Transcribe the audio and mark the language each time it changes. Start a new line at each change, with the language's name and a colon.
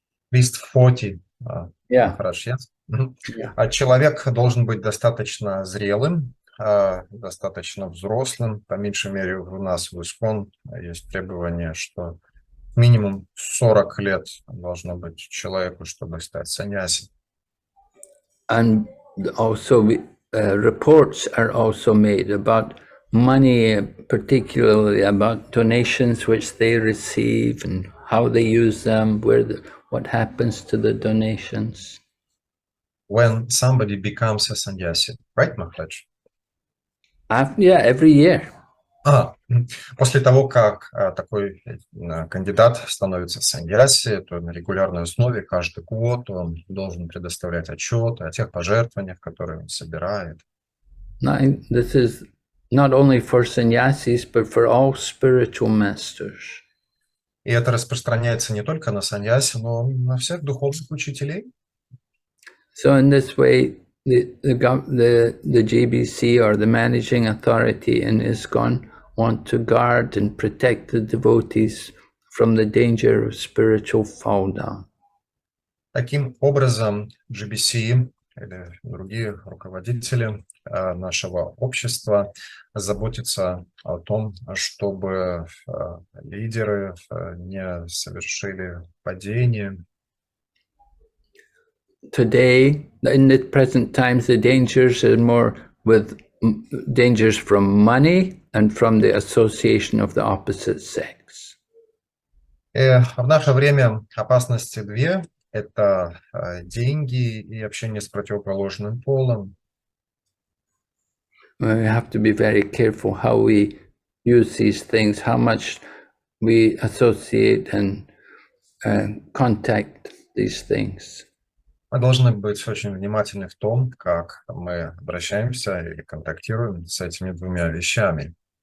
English: At least 40. Yeah.
Russian: Хорошо.
English: Yeah.
Russian: А человек должен быть достаточно зрелым, достаточно взрослым. По меньшей мере у нас в ISKCON есть требование, что минимум 40 лет должно быть человеку, чтобы стать саньяси.
English: And also reports are also made about money, particularly about donations which they receive and how they use them, what happens to the donations. When somebody becomes a sannyasi, right, Maharaj? Yeah, every year.
Russian: После того, как такой кандидат становится саньяси, то на регулярной основе каждый год он должен предоставлять отчет о тех пожертвованиях, которые он собирает.
English: This is not only for sannyasis, but for all spiritual masters.
Russian: И это распространяется не только на саньяси, но и на всех духовных учителей.
English: So in this way, the GBC or the managing authority in ISKCON want to guard and protect the devotees from the danger of spiritual fall down.
Russian: Таким образом, GBC или другие руководители нашего общества заботятся о том, чтобы лидеры не совершили падение.
English: today, in the present times, the dangers are more with dangers from money and from the association of the opposite sex.
Russian: В наше время опасности две. Это деньги и общение с противоположным полом.
English: We have to be very careful how we use these things, how much we associate and contact these things.
Russian: Мы должны быть очень внимательны в том, как мы обращаемся или контактируем с этими двумя вещами.